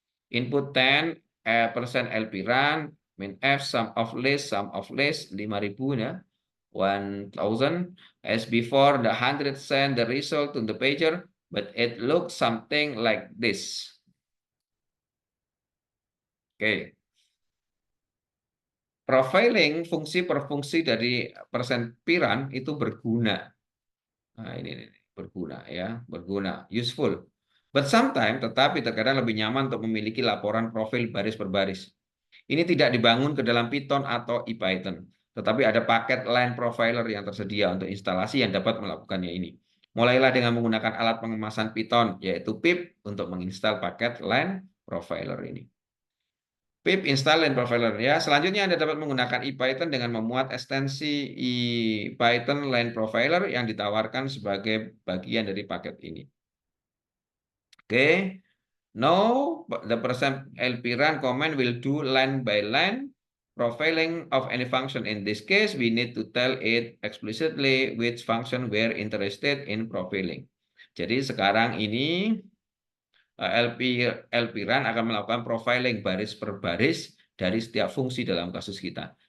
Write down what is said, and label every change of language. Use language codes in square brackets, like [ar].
[en] Input 10 %lpiran min f sum of list 5.000 ya 1,000 as before the 100 send the result to the pager, but it looks something like this. Oke. [id] Profiling fungsi per fungsi dari %piran itu berguna. Nah, ini berguna ya, berguna, [en] useful. But sometimes, [id] tetapi terkadang lebih nyaman untuk memiliki laporan profil baris per baris. Ini tidak dibangun ke dalam Python atau IPython, tetapi ada paket line profiler yang tersedia untuk instalasi yang dapat melakukannya ini. Mulailah dengan menggunakan alat pengemasan Python, yaitu pip, untuk menginstal paket line profiler ini. Pip install line profiler ya. Selanjutnya Anda dapat menggunakan IPython dengan memuat ekstensi IPython line profiler yang ditawarkan sebagai bagian dari paket ini. Oke. [en] Now, the %lpiran command will do line by line profiling of any function. In this case, we need to tell it explicitly which function we're interested in profiling. [id] Jadi sekarang ini LP run akan melakukan profiling baris per baris dari setiap fungsi dalam kasus kita.